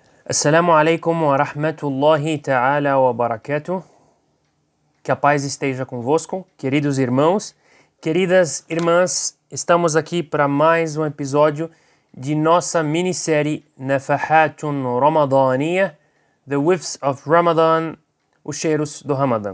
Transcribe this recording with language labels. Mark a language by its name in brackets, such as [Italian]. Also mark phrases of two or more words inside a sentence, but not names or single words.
[Arabic] السلام عليكم ورحمة الله تعالى وبركاته. [Portuguese] Que a paz esteja convosco, queridos irmãos, queridas irmãs. Estamos aqui para mais um episódio de nossa minissérie Nafahatun Ramadaniya, [English] The Whiffs of Ramadan, [Portuguese] os cheiros do Ramadã.